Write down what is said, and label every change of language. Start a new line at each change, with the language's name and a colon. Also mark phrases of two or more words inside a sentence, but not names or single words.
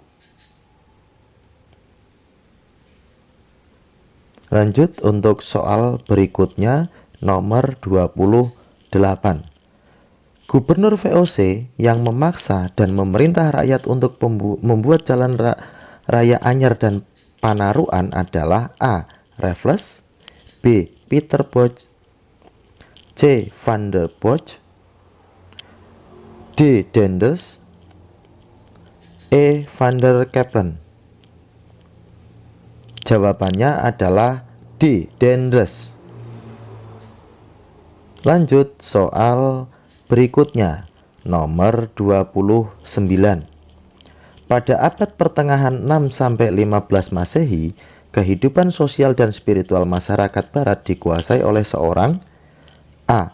Indonesian: Lanjut untuk soal berikutnya, nomor 28. Gubernur VOC yang memaksa dan memerintah rakyat untuk membuat jalan raya anyar dan Panaruan adalah A. Raffles, B. Peter Bosch, C. Van der Bosch, D. Daendels, E. Van der Capellen? Jawabannya adalah D. Daendels. Lanjut soal berikutnya, nomor 29. Pada abad pertengahan 6-15 Masehi, kehidupan sosial dan spiritual masyarakat barat dikuasai oleh seorang A.